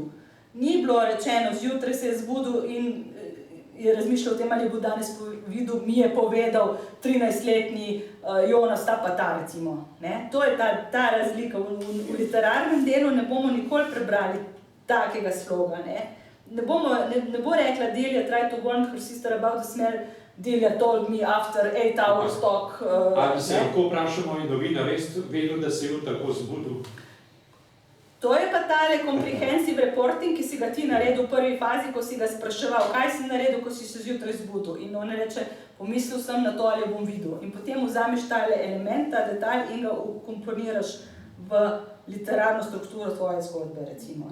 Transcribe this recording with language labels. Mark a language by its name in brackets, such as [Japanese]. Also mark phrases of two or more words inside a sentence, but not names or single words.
[Slovenian] Ni bilo rečeno, zjutraj se je zbudil in je razmišljal o tem, ali bo danes videl, mi je povedal 13-letni Jonas ta pa ta, recimo. Ne? To je ta razlika. V literarnem delu ne bomo nikoli prebrali takega sloga. Ne bo rekla [English] Delia tried to warn her sister about the smell, Delia told me after 8 hours talk. [Slovenian] Ali se lahko vprašamo in novinar res vedel, da se je tako zbudil? To je pa tale [English] comprehensive reporting, [Slovenian] ki si ga ti naredil v prvi fazi, ko si ga spraševal, kaj si naredil, ko si se zjutraj zbudil. In on reče, pomislil sem na to, ali jo bom videl. In potem vzameš tale element, ta detalj in ga ukomponiraš v literarno strukturo tvoje zgodbe, recimo.